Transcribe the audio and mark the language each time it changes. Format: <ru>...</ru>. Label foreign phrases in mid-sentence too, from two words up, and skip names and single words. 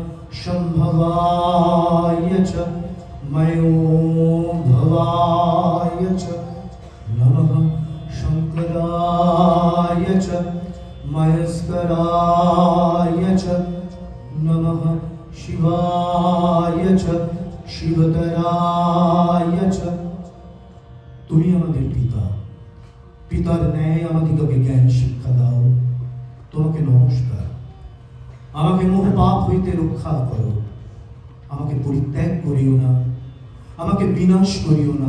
<sa>शम्भवाय च मयोभवाय च नमः शङ्कराय च मयस्कराय च नमः शिवाय च शिवतराय च।</sa> <bn>তুমি আমাদের পিতা, পিতার ন্যায় আমাদিগকে জ্ঞান শিক্ষা দাও। তোমাকে নমস্কার। আমাকে মোহ পাপ হইতে রক্ষা করো, আমাকে পরিত্যাগ করিও না, আমাকে বিনাশ করিও না।</bn>